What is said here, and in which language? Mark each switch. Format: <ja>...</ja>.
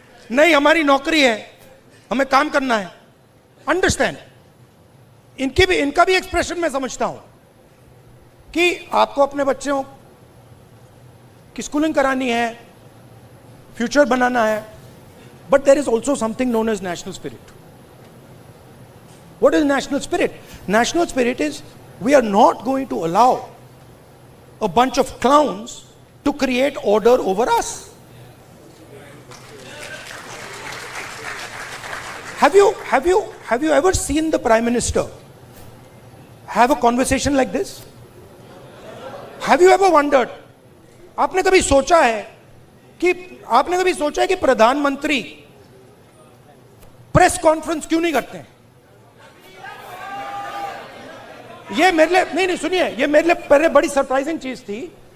<hi>नहीं, हमारी नौकरी है, हमें काम करना है. अंडरस्टैंड. इनका भी एक्सप्रेशन मैं समझता हूं कि आपको अपने बच्चों की स्कूलिंग करानी है, फ्यूचर बनाना है.</hi> <en>But there is also something known as national spirit. What is national spirit? National spirit is we are not going to allow a bunch of clowns to create order over us. Have you ever seen the Prime Minister have a conversation like this? Have you ever wondered?</en> <hi>आपने कभी सोचा है कि प्रधानमंत्री press conference क्यों नहीं करते हैं? ये मेरे लिए नहीं सुनिए, ये मेरे लिए पहले बड़ी सरप्राइजिंग चीज थी.</hi>